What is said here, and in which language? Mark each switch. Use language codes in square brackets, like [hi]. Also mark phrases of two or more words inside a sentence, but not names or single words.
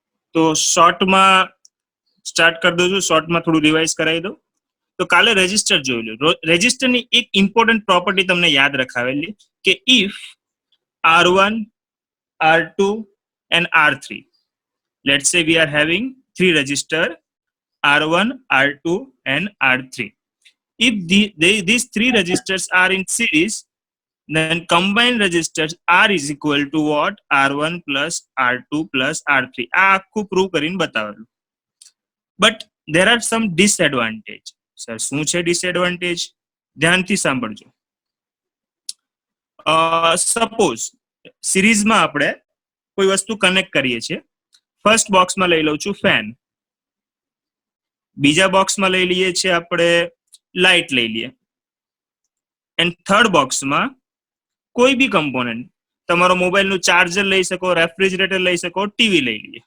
[gu] તો શોર્ટમાં સ્ટાર્ટ કરી દઉં છું, શોર્ટમાં થોડું રિવાઇઝ કરાવી દઉં. તો કાલે રજિસ્ટર જોઈ લો. રજિસ્ટરની એક ઇમ્પોર્ટન્ટ પ્રોપર્ટી તમને યાદ રખાવેલી કે [en] if R1, R2 and R3, let's say we are having 3 register R1, R2 and R3. If these 3 registers are in series, then combined registers R is equal to what? R1 plus R2 plus R3. [gu] આ આખું પ્રૂવ કરીને બતાવેલું. [en] but there are some disadvantage. [gu] સર શું છે ડિસએડવાન્ટેજ? ધ્યાનથી સાંભળજો. સપોઝ સિરીઝમાં આપણે કોઈ વસ્તુ કનેક્ટ કરીએ છીએ. ફર્સ્ટ બોક્સમાં લઈ લઉં છું ફેન, બીજા બોક્સમાં લઈ લઈએ છીએ આપણે લાઇટ લઈ લઈએ, એન્ડ થર્ડ બોક્સમાં કોઈ બી કમ્પોનન્ટ, તમારો મોબાઈલનું ચાર્જર લઈ શકો, રેફ્રિજરેટર લઈ શકો, ટીવી લઈ લઈએ.